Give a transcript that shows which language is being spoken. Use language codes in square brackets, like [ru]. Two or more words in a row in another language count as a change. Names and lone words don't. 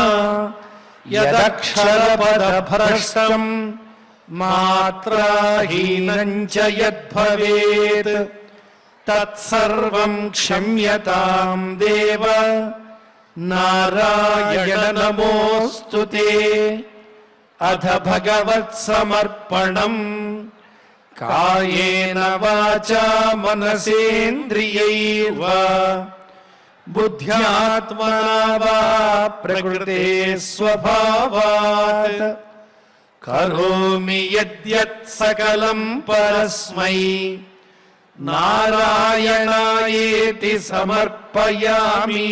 [sa] యదక్షరపదభ్రష్టం మాత్రాహీనం చ యద్భవేత్ తత్సర్వం క్షమ్యతాం దేవ నారాయణ నమోస్తుతే. అథ భగవత్సమర్పణం కాయేన వాచా మనసేంద్రియైర్వా बुद्ध्यात्मना वा प्रकृते स्वभावात् करोमि यद्यत् सकलं परस्मै नारायणायेति समर्पयामि।